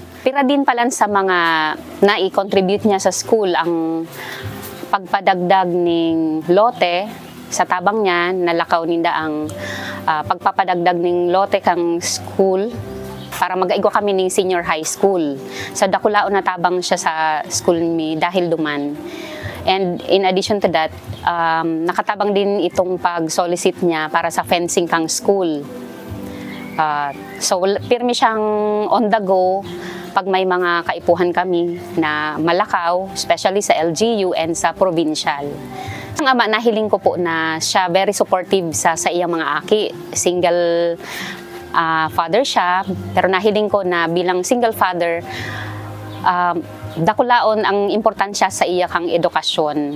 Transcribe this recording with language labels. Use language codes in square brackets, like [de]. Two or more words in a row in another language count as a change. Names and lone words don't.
[bik] Pira din pala sa mga nai-contribute niya sa school ang pagpadagdag ning lote sa tabang niya, nalakaw ninda ang pagpapadagdag ning lote kang school para mag-aigo kami ning senior high school. Sa dakulaon na tabang siya sa school mi dahil duman. [en] And in addition to that, [bik] nakatabang din itong pag-solicit niya para sa fencing kang school. So, pirmi siyang [en] on the go [bik] pag may mga kaipuhan kami na malakaw, especially sa LGU and sa provincial. Ang ama, nahiling ko po na siya [en] very supportive [bik] sa iyang mga aki. [en] Single father [bik] siya, pero nahiling ko na bilang [en] single father, [bik] dakulaon ang importansya sa iya kang edukasyon.